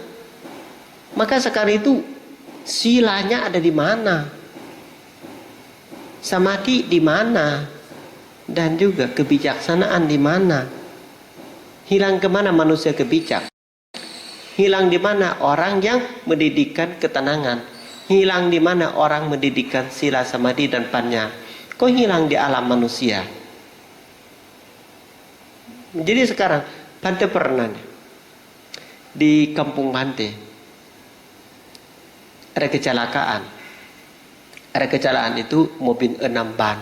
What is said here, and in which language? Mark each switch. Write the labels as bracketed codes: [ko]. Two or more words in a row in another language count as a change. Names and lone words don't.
[id] Maka sekarang itu silanya ada di mana? Samadhi di mana? Dan juga kebijaksanaan di mana? Hilang kemana manusia kebijak? Hilang di mana orang yang mendidikkan ketenangan? Hilang di mana orang mendidikkan sila samadhi dan panya? Kok hilang di alam manusia? Jadi sekarang Bante pernah di kampung Bante ada kecelakaan. Ada kecelakaan itu mobil 6 ban.